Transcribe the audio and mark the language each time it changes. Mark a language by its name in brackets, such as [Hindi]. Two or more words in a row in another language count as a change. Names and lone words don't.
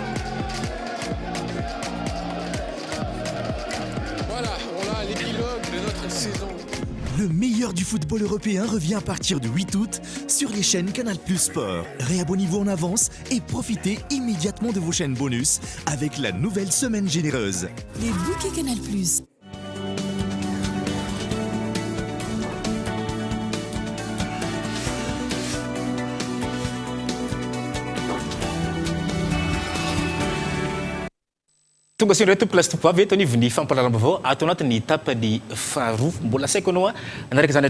[French] Voilà, on a l'épilogue de notre Le meilleur du football européen revient à partir du 8 août sur les chaînes Canal+ Sport. Réabonnez-vous en avance et profitez immédiatement de vos chaînes bonus avec la nouvelle semaine généreuse. Les bouquets Canal+. [Malagasy] Tonga sy reto place topavy eto ny fampalaram vaovao ato anatin'ny tapany faharoa mbola saiko anao anaraka izany